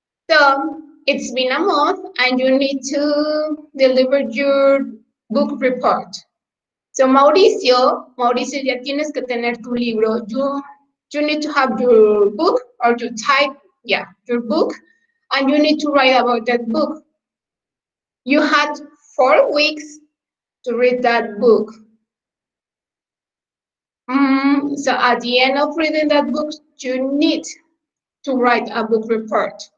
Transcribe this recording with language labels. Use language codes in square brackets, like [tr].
[en] So it's been a month and you need to deliver your book report. [es] So Mauricio, ya tienes que tener tu libro. [en] You need to have your book or you type, your book, and you need to write about that book. You had 4 weeks to read that book. So at the end of reading that book, you need to write a book report.